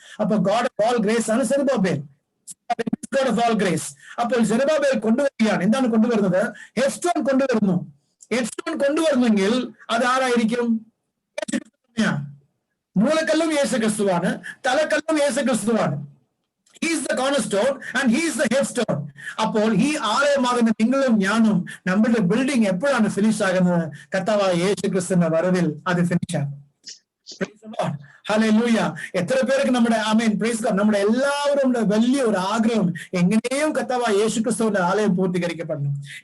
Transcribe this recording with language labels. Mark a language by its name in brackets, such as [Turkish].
[Malayalam] അപ്പൊ [English] God of all grace [Malayalam] ആണ് Zerubbabel. God of all grace. അപ്പോൾ സെരുബാബേൽ കൊണ്ടുവരികയാണ്. എന്താണ് കൊണ്ടുവരുന്നത്? ഹെഡ് സ്റ്റോൺ കൊണ്ടുവരുന്നു. ഹെഡ് സ്റ്റോൺ കൊണ്ടുവരുന്നെങ്കിൽ അത് ആരായിരിക്കും? മൂലക്കല്ലും യേശു ക്രിസ്തുവാണ്, തലക്കല്ലും യേശു ക്രിസ്തുവാണ്. [English] He is the cornerstone and he is the headstone. [Malayalam] അപ്പോൾ ഈ ആലയമാകുന്ന നിങ്ങളും ഞാനും നമ്മുടെ ബിൽഡിംഗ് എപ്പോഴാണ് ഫിനിഷ് ആകുന്നത്? കർത്താവായ യേശു ക്രിസ്തുവിന്റെ വരവിൽ അത് ഫിനിഷ് ആകും. ഹല്ലേലൂയ. എത്ര പേർക്ക് നമ്മുടെ പ്രൈസ് ഗോഡ്, നമ്മുടെ എല്ലാവരും വലിയ ഒരു ആഗ്രഹം, എങ്ങനെയും കർത്താവായ യേശു ക്രിസ്തുവിന്റെ ആലയം പൂർത്തീകരിക്കപ്പെടണം.